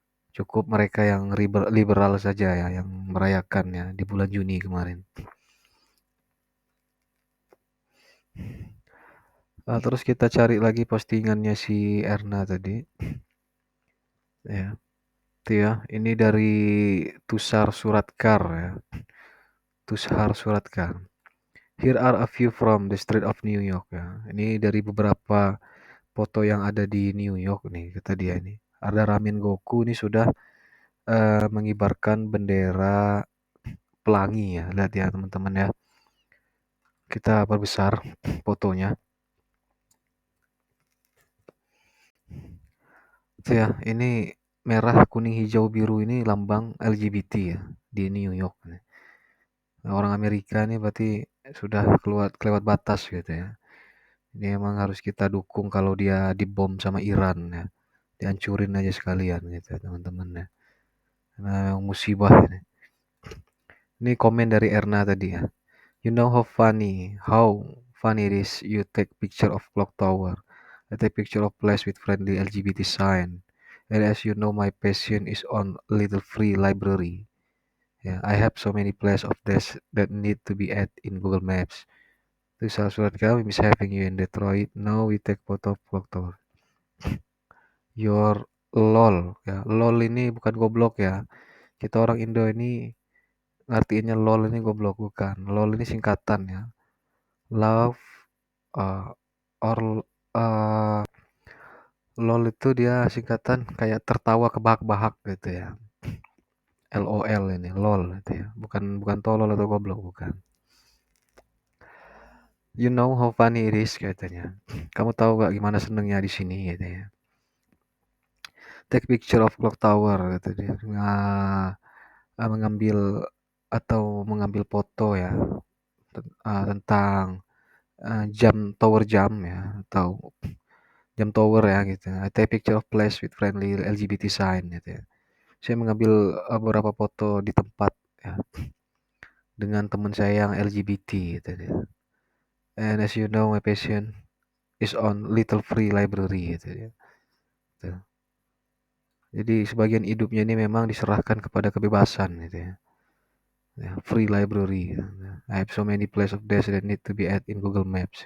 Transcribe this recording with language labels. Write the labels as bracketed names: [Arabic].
[Indonesian] Cukup mereka yang liberal saja ya yang merayakan ya di bulan Juni kemarin. Terus kita cari lagi postingannya si Erna tadi ya. Itu ya, ini dari Tusar Suratkar ya. Tushar Suratkar. [English] Here are a few from the street of New York ya. [Indonesian] Ini dari beberapa foto yang ada di New York nih, kata dia ini. Ada Ramen Goku ini sudah mengibarkan bendera pelangi ya. Lihat ya teman-teman ya. Kita perbesar fotonya. Itu ya, ini merah, kuning, hijau, biru ini lambang LGBT ya di New York. Nah, orang Amerika ini berarti sudah kelewat batas gitu ya. Ini emang harus kita dukung kalau dia dibom sama Iran ya. Dihancurin aja sekalian gitu ya, teman-teman ya. Karena memang musibah ini. Ini komen dari Erna tadi ya. [English] You know how funny it is you take picture of clock tower. I take picture of place with friendly LGBT sign. And as you know, my passion is on little free library. Yeah, I have so many places of this that need to be added in Google Maps. To surat kami miss having you in Detroit. Now we take photo of clock tower. [Indonesian] Your lol ya. Lol ini bukan goblok ya. Kita orang Indo ini ngertiinnya lol ini goblok bukan. Lol ini singkatan ya. Love uh, or uh, lol itu dia singkatan kayak tertawa kebahak-bahak gitu ya. LOL ini lol gitu ya. Bukan bukan tolol atau goblok bukan. [English] You know how funny it is [Indonesian] katanya. Kamu tahu gak gimana senengnya di sini gitu ya. [English] Take picture of clock tower [Indonesian] gitu dia. Nah, mengambil mengambil foto ya tentang jam ya atau jam tower ya gitu. [English] I take picture of place with friendly LGBT sign [Indonesian] gitu ya. Saya mengambil beberapa foto di tempat ya dengan teman saya yang LGBT gitu ya. [English] And as you know, my passion is on little free library [Indonesian] gitu ya. Tuh. Jadi sebagian hidupnya ini memang diserahkan kepada kebebasan gitu ya. Ya, free library. Ya. [English] I have so many places of this that need to be added in Google Maps.